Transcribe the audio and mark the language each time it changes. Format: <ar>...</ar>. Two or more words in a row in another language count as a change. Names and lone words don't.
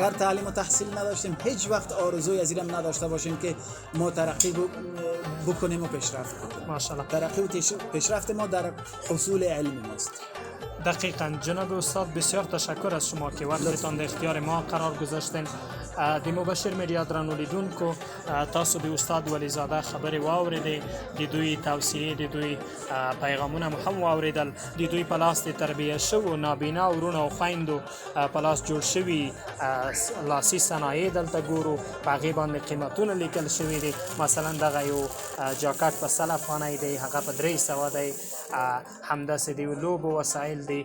<fa>اگر تعلیم و تحصیل نداشتیم هیچ وقت آرزوی از اینم نداشته باشیم که ما ترقی بکنیم و پیشرفت بکنیم. ماشاءالله. ترقی و پیشرفت ما در حصول علم ماست. دقیقاً. جناب استاد بسیار تشکر از شما که وقتتان در اختیار ما قرار گذاشتین.</fa> <ps>د مبشر میډیا درنو لیدونکو تاسو د استاد ولی زاده خبرې واورېدې د دوی توصیې د دوی پیغامونه مو هم واورېدل د دوی په لاس د تربیه شوو نابینا ورونو او خویندو په لاس جوړ شوي لاسي صنایع دلته ګورو په هغې باندې قیمتونه لیکل شوي دي مثلا دغه یو جاکټ په 100 افغانۍ دی هغه په 300 دی همداسې د لوبو وسایل دي</ps>